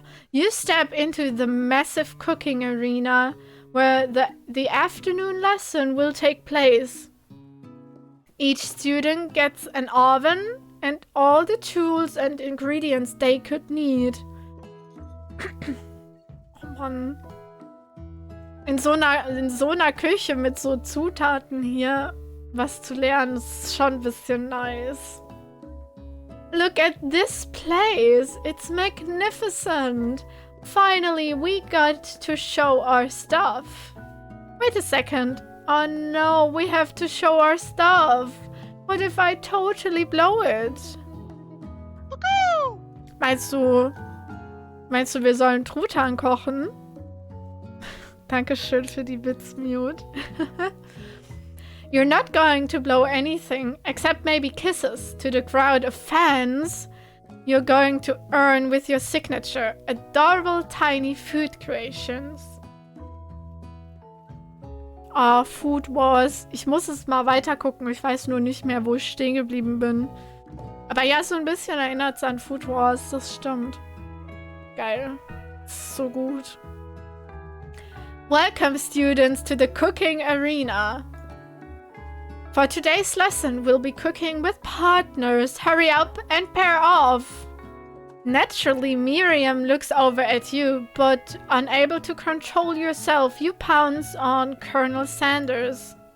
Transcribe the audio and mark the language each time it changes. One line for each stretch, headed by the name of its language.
English: You step into the massive cooking arena where the afternoon lesson will take place. Each student gets an oven and all the tools and ingredients they could need.
German: Oh Mann. In so einer Küche mit so Zutaten hier was zu lernen, ist schon ein bisschen nice.
English: Look at this place. It's magnificent. Finally, we got to show our stuff. Wait a second. Oh no, we have to show our stuff. What if I totally blow it?
German: Meinst du, wir sollen Truthahn kochen? Dankeschön für die Witzmute.
English: You're not going to blow anything, except maybe kisses, to the crowd of fans you're going to earn with your signature. Adorable tiny food creations. Oh, Food Wars.
German: Ich muss es mal weiter gucken. Ich weiß nur nicht mehr, wo ich stehen geblieben bin. Aber ja, so ein bisschen erinnert es an Food Wars. Das stimmt. Geil. Das ist so gut.
English: Welcome, students, to the cooking arena. For today's lesson, we'll be cooking with partners. Hurry up and pair off. Naturally, Miriam looks over at you, but unable to control yourself, you pounce on Colonel Sanders.